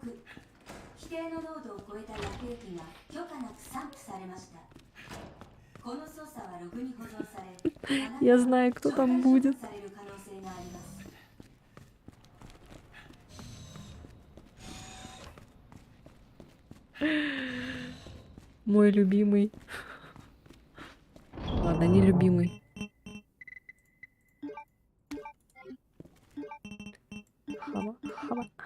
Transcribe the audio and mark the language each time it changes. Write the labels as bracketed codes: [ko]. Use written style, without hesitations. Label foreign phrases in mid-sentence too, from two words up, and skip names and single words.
[ja] 規定の濃度を超えた薬液が許可なく散布されました。この操作はログに保存され、 [ru] я знаю, кто там будет. [ja] される可能性があります。 [ru] Мой любимый. Ладно, не любимый. Хава, хава.